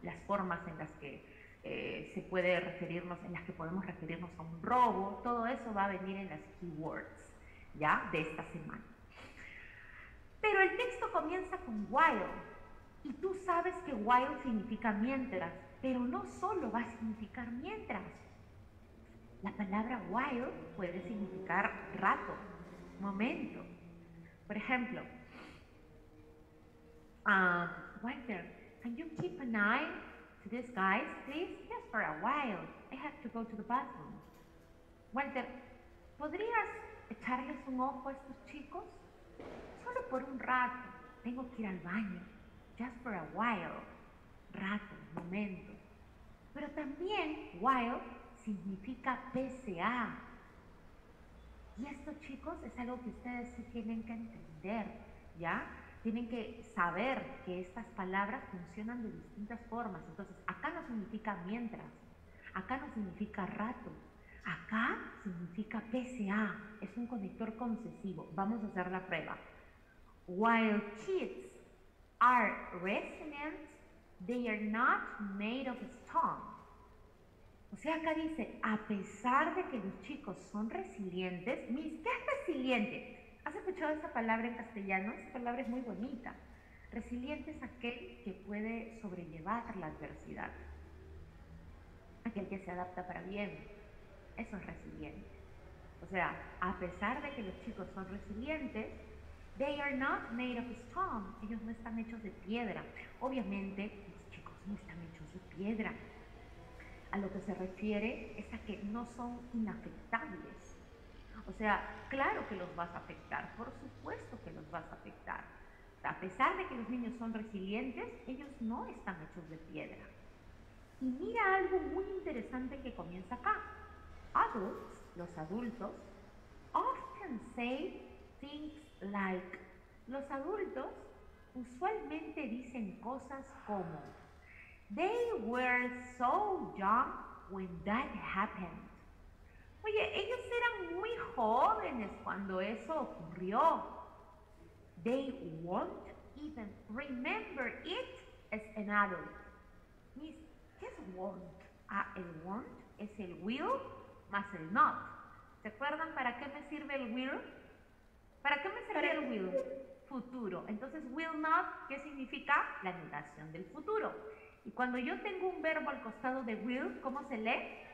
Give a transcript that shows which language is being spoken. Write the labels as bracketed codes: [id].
[es] Las formas en las que se puede referirnos, en las que podemos referirnos a un robo, todo eso va a venir en las keywords, ¿ya? De esta semana. Pero el texto comienza con while, y tú sabes que while significa mientras, pero no solo va a significar mientras. La palabra while puede significar rato, momento. Por ejemplo, [en] Walter, can you keep an eye to these guys, please? Just for a while. I have to go to the bathroom. [es] Walter, ¿podrías echarles un ojo a estos chicos? Solo por un rato. Tengo que ir al baño. [en] Just for a while. [es] Rato, momento. Pero también while significa PSA. Y esto, chicos, es algo que ustedes sí tienen que entender, ¿ya? Tienen que saber que estas palabras funcionan de distintas formas. Entonces, acá no significa mientras, acá no significa rato, acá significa PSA, es un conector concesivo. Vamos a hacer la prueba. [en] While kids are resilient, they are not made of stone. [es] O sea, acá dice, a pesar de que los chicos son resilientes, Miss, ¿qué es resiliente? ¿Has escuchado esa palabra en castellano? Esa palabra es muy bonita. Resiliente es aquel que puede sobrellevar la adversidad. Aquel que se adapta para bien. Eso es resiliente. O sea, a pesar de que los chicos son resilientes, [en] they are not made of stone. [es] Ellos no están hechos de piedra. Obviamente, los chicos no están hechos de piedra. A lo que se refiere es a que no son inafectables. O sea, claro que los vas a afectar, por supuesto que los vas a afectar. A pesar de que los niños son resilientes, ellos no están hechos de piedra. Y mira algo muy interesante que comienza acá. [en] Adults, [es] los adultos, [en] often say things like. [es] Los adultos usualmente dicen cosas como [en] they were so young when that happened. [es] Oye, ellos eran muy jóvenes cuando eso ocurrió. [en] They won't even remember it as an adult. [es] Miss, ¿qué es won't? El won't es el will más el not. ¿Se acuerdan para qué me sirve el will? ¿Para qué me sirve el will? Futuro. Entonces, will not, ¿qué significa? La negación del futuro. Y cuando yo tengo un verbo al costado de will, ¿cómo se lee?